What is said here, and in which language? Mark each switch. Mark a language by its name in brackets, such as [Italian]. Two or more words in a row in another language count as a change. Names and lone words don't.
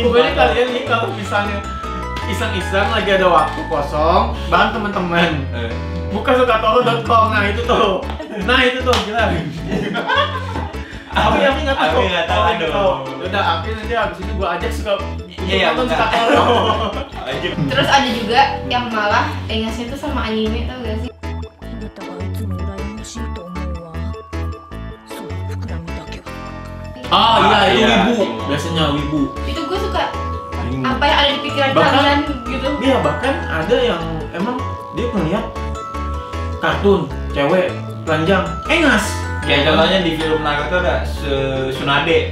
[Indonesian] pokoknya kalian nih kalau misalnya iseng-iseng lagi ada waktu kosong bareng teman-teman buka sukatoro.com. Nah itu tuh gila. Tapi nggak tahu. Aduh. Udah Api nanti habis ini gua ajak Iya, nonton buka. Sukatoro. Terus ada juga yang malah engasnya tuh sama anime, tau gak sih? [Japanese] あなたがいつも羨ましいと思うわ。その膨らみだけは。 [Indonesian] Oh iya itu Iya. wibu, biasanya wibu. Itu gue suka apa yang ada di pikiran Bahkan- kalian gitu. Iya bahkan ada yang emang dia ngeliat kartun cewek telanjang engas. Kayak contohnya di film Naruto ada Tsunade.